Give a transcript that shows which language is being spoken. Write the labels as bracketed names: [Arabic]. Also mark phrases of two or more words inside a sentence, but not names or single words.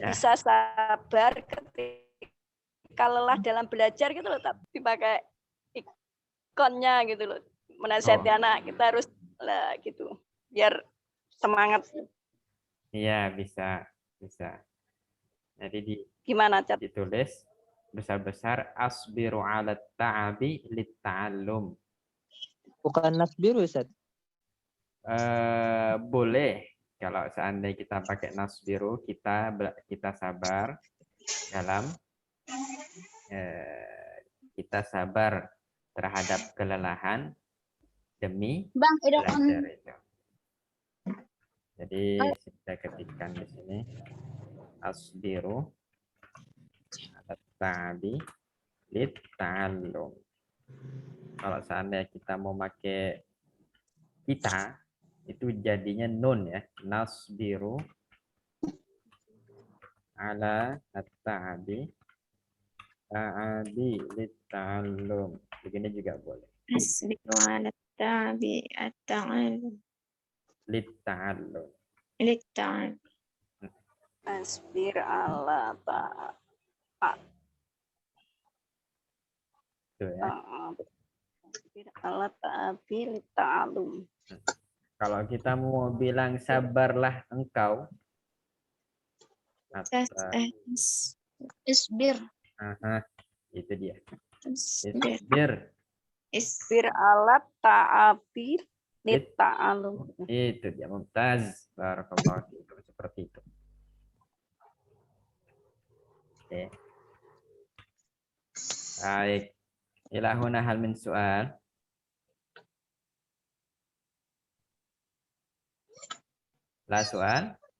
[Indonesian] bisa sabar ketika lelah dalam belajar gitu loh, tapi dipakai ikonnya gitu loh. Menasihati anak kita harus lah gitu biar semangat. Iya, bisa. Jadi Gimana, Cat? ditulis besar-besar [Arabic] أصبر على تعب للتعلم. [Indonesian] Bukan nasbiru, Ustaz. Boleh kalau seandainya kita pakai nasbiru, kita sabar dalam kita sabar terhadap kelelahan demi Bang, belajar itu. Jadi saya ketikkan di sini [Arabic] أصبر على تعب للتعلم. [Indonesian] Kalau seandainya kita mau pakai kita, itu jadinya nun ya. [Arabic] نصبر على التعب للتعلم. [Indonesian] Begini juga boleh. [Arabic] أصبر على تعب التعلم. Litta'allum. Litta'allum. أصبر على [Indonesian] Itu ya. [Arabic] أصبر على تعب التعلم. [Indonesian] Kalau kita mau bilang sabarlah engkau. Isbir. Itu dia. Isbir. Isbir. [Arabic] أصبر على تعب التعلم. [Indonesian] Itu dia, mumtaz. [Arabic] بارك الله فيكم, [Indonesian] seperti itu. Oke. Baik. [Arabic] إلى هنا هل من سؤال لا سؤال.